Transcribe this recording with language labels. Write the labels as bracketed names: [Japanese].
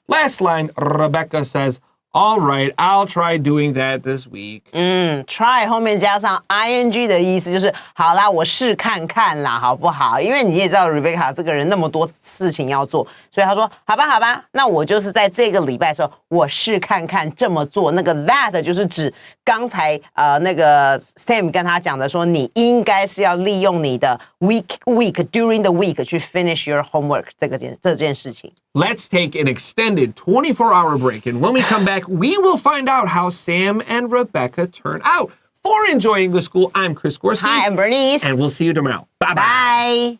[English] Last line, Rebecca says, all right, I'll try doing that this week. [Chinese] Try 后面加上 ing 的意思就是好啦，我试看看啦，好不好？因为你也知道 Rebecca 这个人那么多事情要做，所以他说好吧，那我就是在这个礼拜的时候，我试看看这么做。那个 that 就是指刚才那个 Sam 跟他讲的说，你应该是要利用你的 week [English] during the week [Chinese] 去 [English] finish your homework [Chinese] 这件事情。 [English] Let's take an extended 24-hour break. And when we come back, we will find out how Sam and Rebecca turn out. For Enjoy English School, I'm Chris Gorski. Hi, I'm Bernice. And we'll see you tomorrow. Bye-bye.